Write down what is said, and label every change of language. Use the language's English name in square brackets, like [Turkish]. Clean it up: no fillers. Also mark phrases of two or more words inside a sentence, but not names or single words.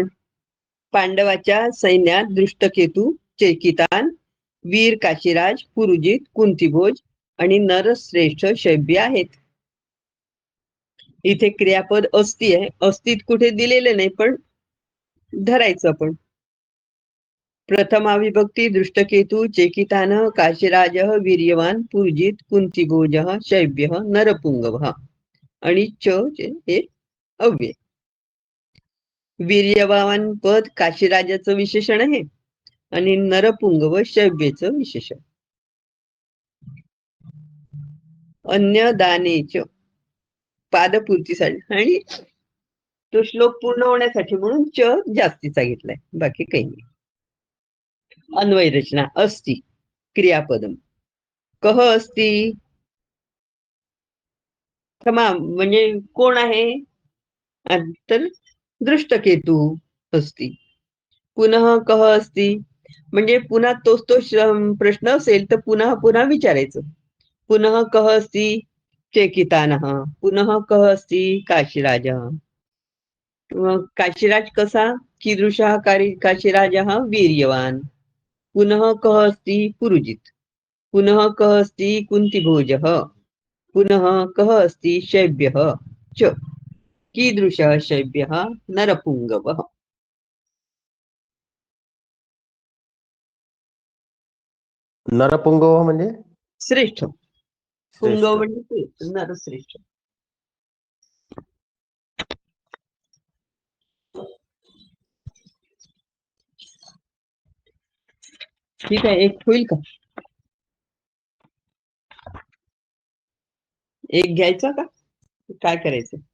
[Marathi] पांडवाच्या सैन्यात दृष्टकेतू, चेकितान, वीर काशीराज, पुरुजित, कुंतीभोज आणि नरश्रेष्ठ शैब्य आहेत. इथे क्रियापद अस्ती आहे. अस्तीत कुठे दिलेले नाही, पण धरायचं आपण. प्रथमा विभक्ती दृष्टकेतू, चेकितान, काशीराज, वीर्यवान, पुरुजित, कुंतीभोज, शैब्य, नरपुंगव आणि च हे अव्यय. वीर्यवान पद काशीराजाचं विशेषण आहे आणि नरपुंगव शैब्यचं विशेषण. अन्य दानेच पादपूर्तीसाठी आणि तो श्लोक पूर्ण होण्यासाठी म्हणून च जास्तीचा घेतलाय, बाकी काही नाही. [Sanskrit] अन्वय रचना अस्ति क्रियापदम. कह अस्ति [Marathi] म्हणजे कोण आहे, तर [Sanskrit] दृष्टकेतू अस्ति. पुनः कह अस्ति [Marathi] म्हणजे पुन्हा तोच तो प्रश्न असेल तर पुन्हा पुन्हा विचारायचं. [Sanskrit] पुनः कह अस्ति चेकितानः, पुनः कह अस्ति काशीराजः. काशीराज कसा, कीदृशः काशीराजः वीर्यवान. पुनः कह अस्ति पुरुजित, पुनः कह अस्ति कुंतीभोजः, पुनः कः अस्ति शैब्यः च कीदृशः शैब्यः नरपुङ्गवः [Marathi] नरपुंगव म्हणजे श्रेष्ठ श्रेष्ठ. पुंगव म्हणजे ते, नरश्रेष्ठ. ठीक आहे, एक होईल का? एक घ्यायचा का काय करायचं?